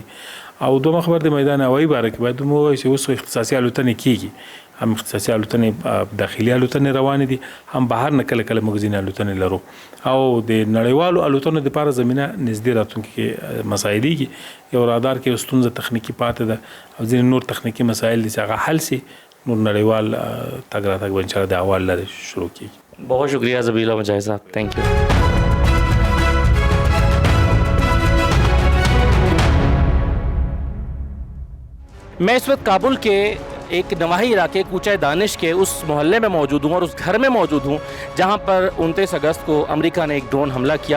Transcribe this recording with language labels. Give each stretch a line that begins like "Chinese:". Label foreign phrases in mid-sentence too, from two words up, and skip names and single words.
Pashto: او دومره خبر د میدان هوایي باره کې باید ووایو چې اوس اختصاصي الوتنې کېږي، هم اختصاصي الوتنې داخلي الوتنې روانې دي، هم بهر نه کله کله موږ ځینې الوتنې لرو. او د نړیوالو الوتنو دپاره زمینه نږدې راتلونکي کې مسایلېږي. یو رادار کې یو ستونزه تخنیکي پاتې ده او ځینې نور تخنیکي مسایل دي چې هغه حل سي، نور نړیوال تګ راتګ به انشاءالله د اول لارې شروع کېږي.
Hindi: बहुत शुक्रिया ज़बीला मुजाहिद साहब,
English: thank you.
Hindi: मैं इस वक्त काबुल के एक नवाही इलाके कूचा दानिश के उस मोहल्ले में मौजूद हूँ और उस घर में मौजूद हूँ जहाँ पर 29 अगस्त को अमेरिका ने एक ड्रोन हमला किया।